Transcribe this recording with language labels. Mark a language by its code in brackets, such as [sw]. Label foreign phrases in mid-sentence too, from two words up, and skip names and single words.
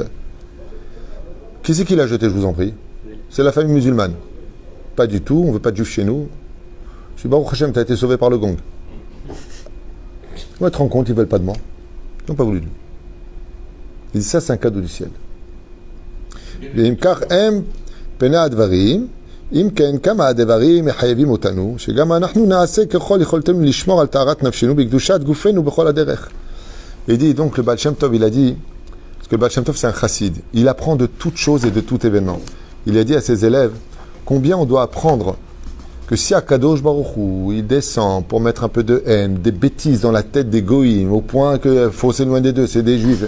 [fr] Qui c'est qui l'a jeté, je vous en prie? C'est la famille musulmane. Pas du tout, on veut pas de juifs chez nous. Je suis [he] ברוך השם, [fr] t'as été sauvé par le gong. Ouais, te rends compte, ils veulent pas de moi. Ils n'ont pas voulu de lui. Il dit ça, c'est un cadeau du ciel. [he] אם כן, כמה הדברים מחייבים אותנו, שגם אנחנו נעשה ככל יכולתנו לשמור על טהרת נפשנו בקדושת גופנו בכל הדרך. [fr] Il dit donc le Baal Shem Tov, il a dit, parce que le Baal Shem Tov c'est un chassid, il apprend de toutes choses et de tout événement. Il a dit à ses élèves combien on doit apprendre que si [he] הקדוש ברוך הוא, [fr] il descend pour mettre un peu de haine, des bêtises dans la tête des goïms, au point qu'il faut s'éloigner d'eux, c'est des juifs.